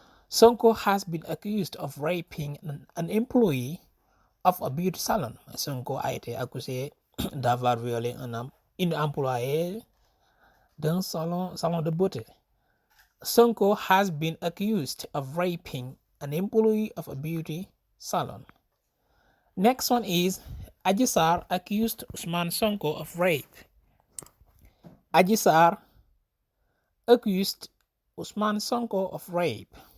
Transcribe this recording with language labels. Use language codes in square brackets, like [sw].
[en] Sonko has been accused of raping an employee of a beauty salon. [fr] Sonko a été accusé d'avoir violé une employée d'un salon de beauté. [en] Sonko has been accused of raping an employee of a beauty salon. Next one is Adji Sarr accused Ousmane Sonko of rape. Adji Sarr accused Ousmane Sonko of rape.